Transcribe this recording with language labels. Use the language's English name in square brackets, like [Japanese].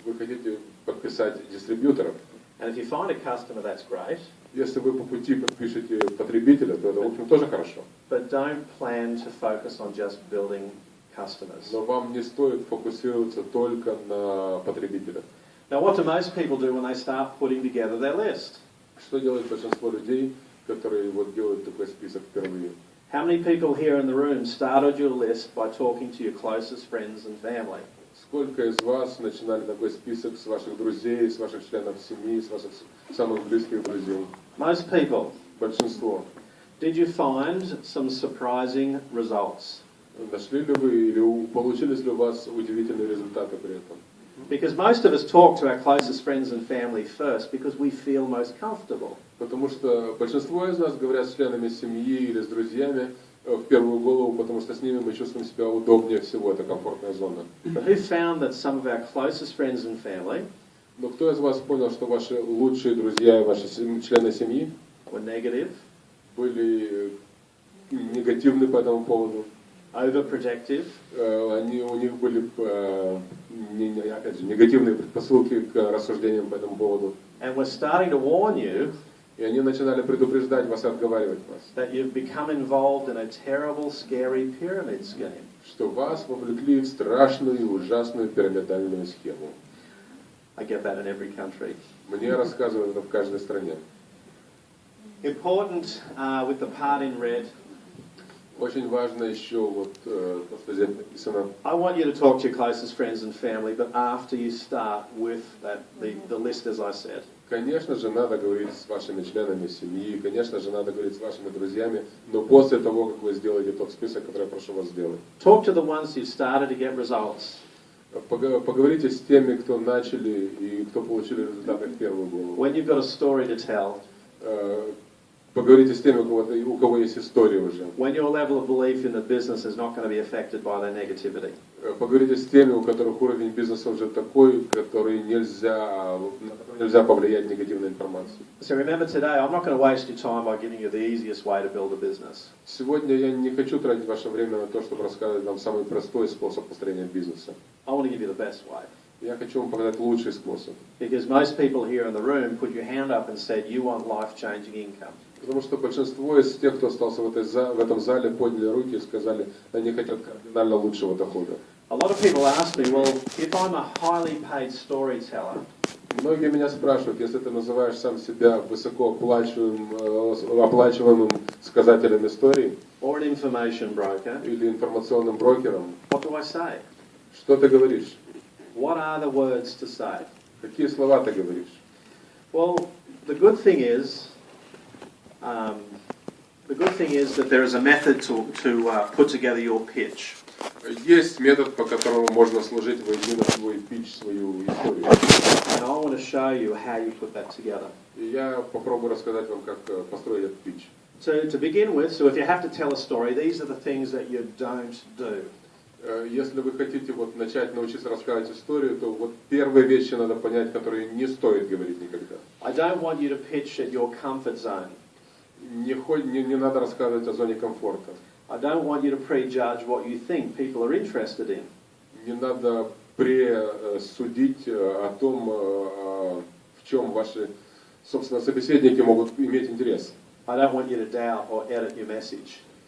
[Russian] Вы хотите подписать дистрибьюторов. [English] And if you find a customer, that's great. [Russian] Если вы по пути подпишете потребителя, то это, в общем, тоже хорошо. [English] But don't plan to focus on just building customers. [Russian] Но вам не стоит фокусироваться только на потребителях. [English] Now, what do most people do when they start putting together their list? [Russian] Что делает большинство людей, которые вот делают такой список впервые? [English] How many people here in the room started your list by talking to your closest friends and family? [Russian] Сколько из вас начинали такой список с ваших друзей, с ваших членов семьи, с ваших самых близких друзей? [English] Most people. [Russian] Большинство. [English] Did you find some surprising results? [Russian] Нашли ли вы или получились ли у вас удивительные результаты при этом? [English] Because most of us talk to our closest friends and family first because we feel most comfortable. [Russian] Потому что большинство из нас говорят с членами семьи или с друзьями в первую голову, потому что с ними мы чувствуем себя удобнее всего, это комфортная зона. [English] But who found that some of our closest friends and family [Russian] Но кто из вас понял, что ваши лучшие друзья и ваши члены семьи [English] were negative, [Russian] были негативны по этому поводу? [English] overprotective, [Russian] У них были опять же, негативные предпосылки к рассуждениям по этому поводу. [English] and were starting to warn you [Russian] И они начинали предупреждать вас и отговаривать вас, [English] that you've become involved in a terrible, scary pyramid scheme. [Russian] что вас вовлекли в страшную и ужасную пирамидальную схему. [English] I get that in every country. [Russian] Мне рассказывают это в каждой стране. [English] Important with the part in red. [Russian] Очень важно еще вот то, что здесь написано. [English] I want you to talk to your closest friends and family, but after you start with the list as I said. [Russian] Конечно же, надо говорить с вашими членами семьи, конечно же, надо говорить с вашими друзьями, но после того, как вы сделаете тот список, который я прошу вас сделать. [English] Talk to the ones who started to get results. [Russian] Поговорите с теми, кто начали и кто получили результаты в первую голову. [English] When you've got a story to tell, [Russian] Поговорите с теми, у кого есть история уже. [English] When your level of belief in the business is not going to be affected by their negativity. [Russian] Поговорите с теми, у которых уровень бизнеса уже такой, на который нельзя повлиять негативной информацией. [English] So remember today, I'm not going to waste your time by giving you the easiest way to build a business. [Russian] Сегодня я не хочу тратить ваше время на то, чтобы рассказывать вам самый простой способ построения бизнеса. [English] I want to give you the best way. [Russian] Я хочу вам показать лучший способ. [English] Because most people here in the room put your hand up and said you want life-changing income. [Russian] Потому что большинство из тех, кто остался в этом зале, подняли руки и сказали, они хотят кардинально лучшего дохода. [English] A lot of people ask me, well, if I'm a highly paid storyteller, [Russian] Многие меня спрашивают, если ты называешь сам себя высокооплачиваемым сказателем историй [English] or an information broker, [Russian] или информационным брокером, [English] what do I say? [Russian] что ты говоришь? [English] What are the words to say? [Russian] Какие слова ты говоришь? [English] Well, the good thing is that there is a method to put together your pitch. [Russian] Есть метод, по которому можно сложить воедино свой питч, свою историю. [English] And I want to show you how you put that together. [Russian] И я попробую рассказать вам, как построить этот питч. [English] So to begin with, so if you have to tell a story, these are the things that you don't do. [Russian] Если вы хотите начать научиться рассказывать историю, то первые вещи надо понять, которые не стоит говорить никогда. [English] I don't want you to pitch at your comfort zone. [Russian] Не надо рассказывать о зоне комфорта. [English] I don't want you to prejudge what you think people are interested in. [Russian] Не надо пресудить о том, в чем ваши, собственно, собеседники могут иметь интерес. [English] I don't want you to doubt or edit your message.